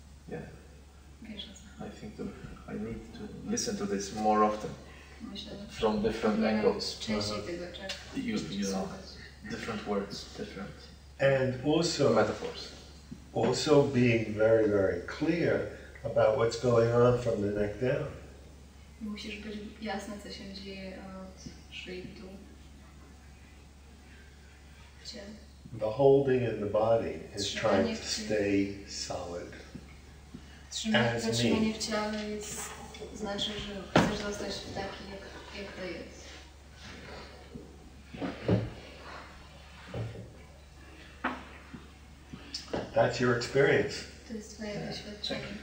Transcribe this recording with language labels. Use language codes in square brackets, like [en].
[en] Yeah, I think I need to listen to this more often from different angles. You know, different words, different and also metaphors. Also being very, very clear about what's going on from the neck down. [pl] Musisz być jasne, co się dzieje od szyi w dół. [en] The holding in the body is trying to stay solid. [pl] Zatrzymanie w ciele jest, znaczy, że chcesz zostać taki, jak to jest. [en] That's your experience. [pl] To jest twoje doświadczenie.